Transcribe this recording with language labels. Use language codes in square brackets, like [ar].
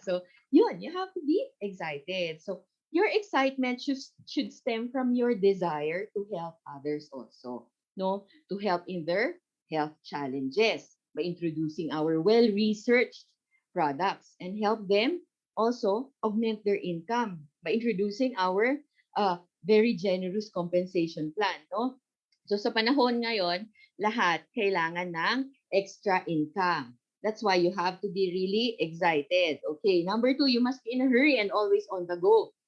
[en] So, yun, you have to be excited. So, your excitement should stem from your desire to help others also, no? To help in their health challenges by introducing our well-researched products and help them also augment their income by introducing our very generous compensation plan, no? [tl] So sa panahon ngayon, lahat kailangan ng extra income. [en] That's why you have to be really excited. Okay, number 2, you must be in a hurry and always on the go.